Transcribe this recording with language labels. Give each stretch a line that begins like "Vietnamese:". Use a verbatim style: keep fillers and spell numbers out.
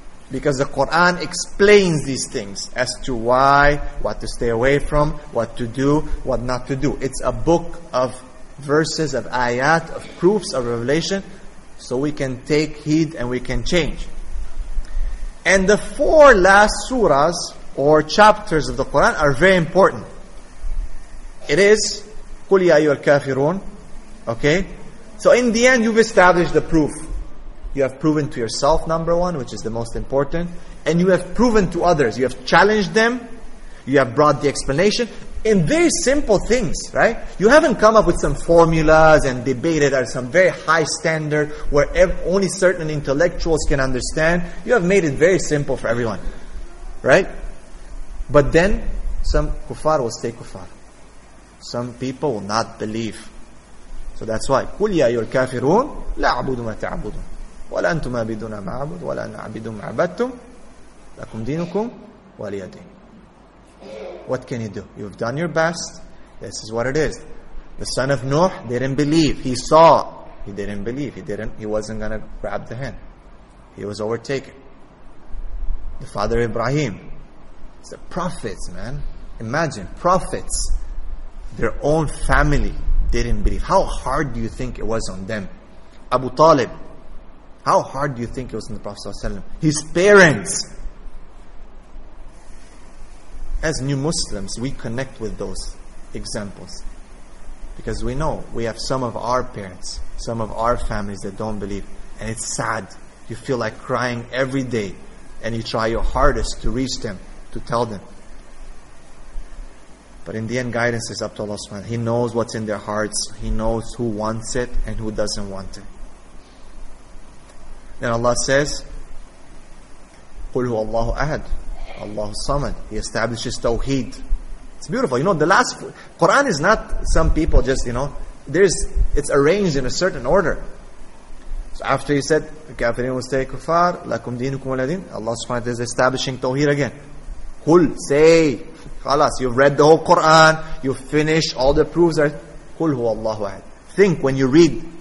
English: Because the Quran explains these things as to why, what to stay away from, what to do, what not to do. It's a book of verses, of ayat, of proofs, of revelation, so we can take heed and we can change. And the four last surahs or chapters of the Quran are very important. It is
Arabic: قُلْ يَا أَيُّهَا الْكَافِرُونَ.
English: Okay? So in the end, you've established the proof. You have proven to yourself, number one, which is the most important. And you have proven to others. You have challenged them. You have brought the explanation. In very simple things, right? You haven't come up with some formulas and debated at some very high standard where ev- only certain intellectuals can understand. You have made it very simple for everyone, right? But then, some kuffar will stay kuffar. Some people will not believe. So that's why,
Arabic: قُلْ يَا أَيُّهَا الْكَافِرُونَ لَا أَعْبُدُ مَا تَعْبُدُونَ ولا أنتم عابدون ما أعبد ولا أنا عابد ما عبدتم لكم دينكم ولي دين.
English: What can you do? You've done your best. This is what it is. The son of Nuh didn't believe. He saw. He didn't believe. He didn't. He wasn't going to grab the hand. He was overtaken. The father Ibrahim. It's the prophets, man. Imagine prophets. Their own family didn't believe. How hard do you think it was on them? Abu Talib. How hard do you think it was on the Prophet ﷺ? His parents. As new Muslims, we connect with those examples. Because we know we have some of our parents, some of our families that don't believe. And it's sad. You feel like crying every day. And you try your hardest to reach them, to tell them. But in the end, guidance is up to Allah subhanahu wa ta'ala. He knows what's in their hearts. He knows who wants it and who doesn't want it. Then Allah says,
Arabic: قُلْ هُوَ اللَّهُ أَحَدٌ اللَّهُ الصَّمَدُ.
English: He establishes tawheed. It's beautiful. You know, the last Quran is not some people just, you know, there's it's arranged in a certain order. So after he said,
Arabic: الْكَافِرِينَ وَسْتَيْ كُفَّارٌ لَكُمْ دِينُكُمْ وَلَدِينَ,
English: Allah subhanahu wa ta'ala is establishing tawheed again. قُلْ, say, خلاص, you've read the whole Quran, you've finished, all the proofs are,
Arabic: قُلْ هُوَ اللَّهُ أَحَدٌ.
English: Think when you read.